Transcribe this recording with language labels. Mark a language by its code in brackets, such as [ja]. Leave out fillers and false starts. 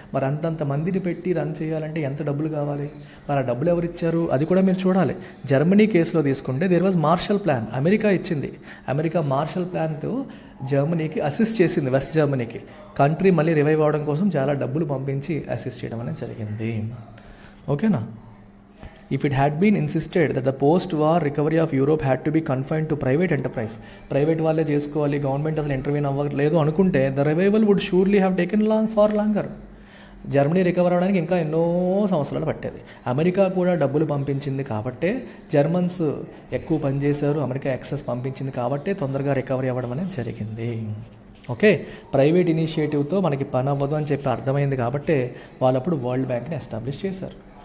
[te] మరి అంతంత మందిని పెట్టి రన్ చేయాలంటే ఎంత డబ్బులు కావాలి, మరి ఆ డబ్బులు ఎవరు ఇచ్చారు అది కూడా మీరు చూడాలి. జర్మనీ కేసులో తీసుకుంటే [en] there was Marshall plan, [te] America ఇచ్చింది. అమెరికా మార్షల్ ప్లాన్తో జర్మనీకి అసిస్ట్ చేసింది, వెస్ట్ జర్మనీకి. కంట్రీ మళ్ళీ రివైవ్ అవ్వడం కోసం చాలా డబ్బులు పంపించి అసిస్ట్ చేయడం అనేది జరిగింది. ఓకేనా. [en] If it had been insisted that the post-war recovery of Europe had to be confined to private enterprise, [te] private వాళ్ళే చేసుకోవాలి, గవర్నమెంట్ అసలు ఇంటర్వ్యూన్ అవ్వలేదు అనుకుంటే [en] The revival would surely have taken far longer. [te] Germany recover అవ్వడానికి ఇంకా ఎన్నో సంవత్సరాలు పట్టేది. అమెరికా కూడా డబ్బులు పంపించింది కాబట్టే జర్మన్స్ ఎక్కువ పనిచేశారు, అమెరికా ఎక్సెస్ పంపించింది కాబట్టే తొందరగా రికవరీ అవ్వడం అనేది జరిగింది. ఓకే, ప్రైవేట్ ఇనిషియేటివ్తో మనకి పని అవ్వదు అని చెప్పి అర్థమైంది కాబట్టే వాళ్ళు అప్పుడు వరల్డ్ బ్యాంక్ని ఎస్టాబ్లిష్ చేశారు.